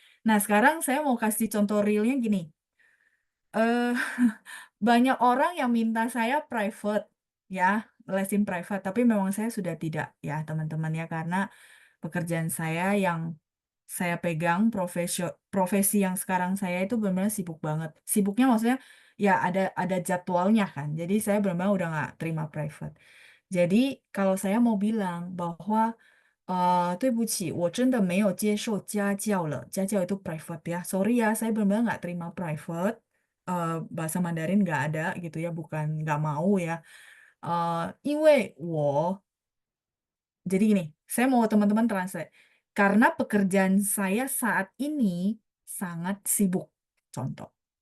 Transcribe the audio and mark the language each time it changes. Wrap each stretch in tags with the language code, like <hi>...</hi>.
<id>Nah, sekarang saya mau kasih contoh realnya gini. eh Banyak orang yang minta saya private, ya, lesin private. Tapi memang saya sudah tidak, ya, teman-teman ya, karena pekerjaan saya yang saya pegang profesi yang sekarang saya itu benar-benar sibuk banget. Sibuknya maksudnya ya ada jadwalnya kan. Jadi saya benar-benar udah nggak terima private. Jadi kalau saya mau bilang bahwa</id> <zh>对不起，我真的没有接受家教了。</zh> <id>家教itu private ya. Sorry ya, saya benar-benar nggak terima private. Bahasa Mandarin nggak ada gitu ya, bukan nggak mau ya.</id> <zh>因为我</zh> <id>jadi gini, saya mau teman-teman translate. Karena pekerjaan saya saat ini sangat sibuk. Contoh.</id>